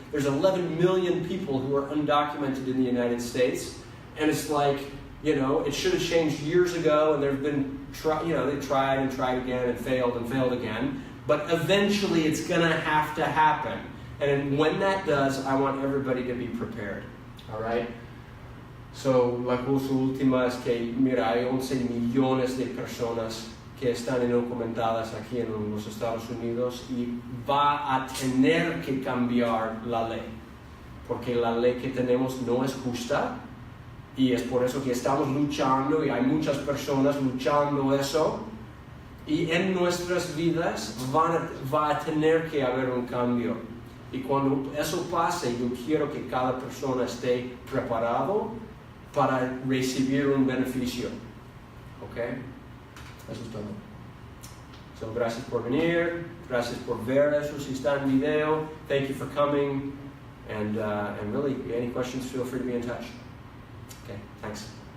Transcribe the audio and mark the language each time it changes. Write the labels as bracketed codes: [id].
[en] There's 11 million people who are undocumented in the United States, and it's like, you know, it should have changed years ago, and there've been, they tried and tried again and failed again. But eventually, it's going to have to happen. And when that does, I want everybody to be prepared. All right? [es] So, la cosa última es que, mira, hay 11 millones de personas que están indocumentadas aquí en los Estados Unidos y va a tener que cambiar la ley. Porque la ley que tenemos no es justa y es por eso que estamos luchando y hay muchas personas luchando eso. Y en nuestras vidas va a tener que haber un cambio. Y cuando eso pase, yo quiero que cada persona esté preparado para recibir un beneficio. ¿Ok? Eso es todo. So, gracias por venir. Gracias por ver eso si está en video. [en] Thank you for coming. And really, any questions, feel free to be in touch. Okay, thanks.